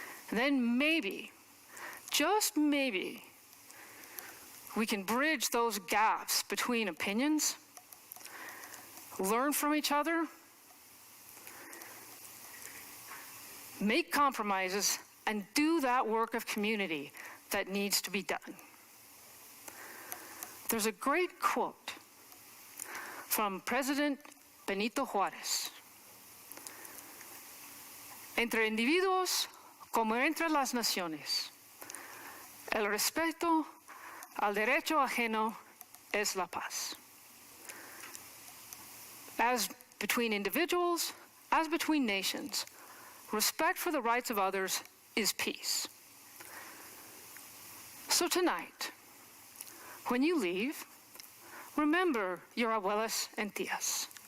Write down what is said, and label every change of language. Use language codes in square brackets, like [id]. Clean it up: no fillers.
[en] And then maybe, just maybe, we can bridge those gaps between opinions, learn from each other, make compromises, and do that work of community that needs to be done. There's a great quote from President Benito Juárez. [es] Entre individuos como entre las naciones, el respeto al derecho ajeno es la paz. [en] As between individuals, as between nations, respect for the rights of others is peace. So tonight, when you leave, remember your abuelas and tias.